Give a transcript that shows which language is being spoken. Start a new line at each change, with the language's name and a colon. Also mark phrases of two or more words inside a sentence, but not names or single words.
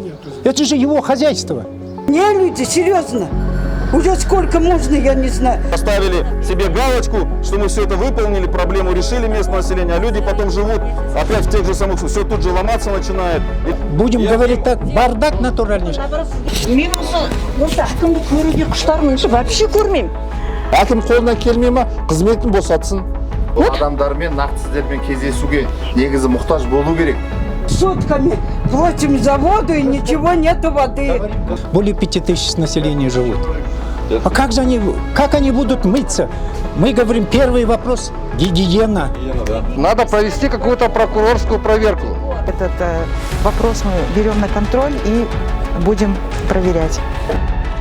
Russian: Это же его хозяйство. Не, люди, серьезно. Уже сколько можно, я не знаю. Поставили себе галочку, что мы все это выполнили, проблему решили местное население, а люди потом живут опять в тех же самых, все тут же ломаться начинает. Будем говорить так, бардак натуральнейший.
Kazakh: Мен осы ешкімді көруге құштармын, вообще көрмеймін. Әкім қолынан келмей ма, қызметін босатсын. Адамдармен, нақты сіздермен кездесуге негізі мұқтаж болу керек.
Russian: Сутками платим за воду и ничего нету воды. Более 5000 населения живут. А как они будут мыться? Мы говорим, первый вопрос – гигиена. Надо провести какую-то прокурорскую проверку. Этот вопрос мы берем на контроль и будем проверять.